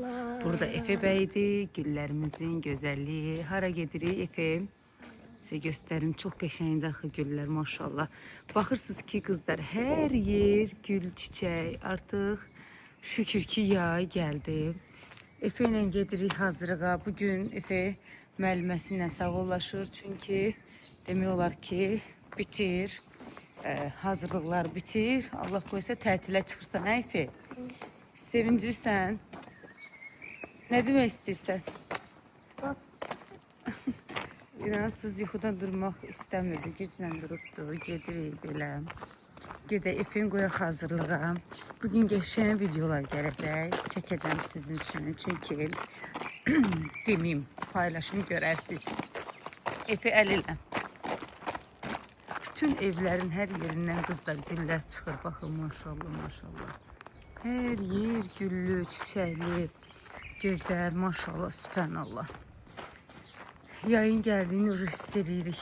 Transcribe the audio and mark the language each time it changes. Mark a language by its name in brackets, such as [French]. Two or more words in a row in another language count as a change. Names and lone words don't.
[Turkish] Burada Efe Bey'di. Güllerimizin güzelliği. [Azerbaijani] Hara gedirik Efe? [Turkish] Size gösterim. [Azerbaijani] Çok qəşəngdir axı güller maşallah. Baxırsınız ki kızlar [Turkish] her yer gül çiçek. Artıq şükür ki yay geldi. [Azerbaijani] Efe ile gedirik hazırlığa. Bugün Efe müəlliməsi ilə sağollaşır. Çünkü demək olar ki bitir. Hazırlıklar bitir. Allah koysa tətile çıxırsan hə Efe? Sevinclisən. Ne demək istəyirsən? İnansız yuxudan durmaq istəmirdi. Güclə durubdu. Gedirik belə. Gedək Efe'nin qoyaq hazırlığa. Bugün qəşəng videolar gələcək. Çəkəcəm sizin üçün. Çünki demeyim, paylaşım görərsiniz. Efe əl ilə. Bütün evlerin her yerinden kızlar güller çıxır. [Turkish] Baxın maşallah maşallah. Her yer güllü, çiçekli, güzel maşallah, sübhanallah. [Azerbaijani] Yayın geldiğini hiss edirik.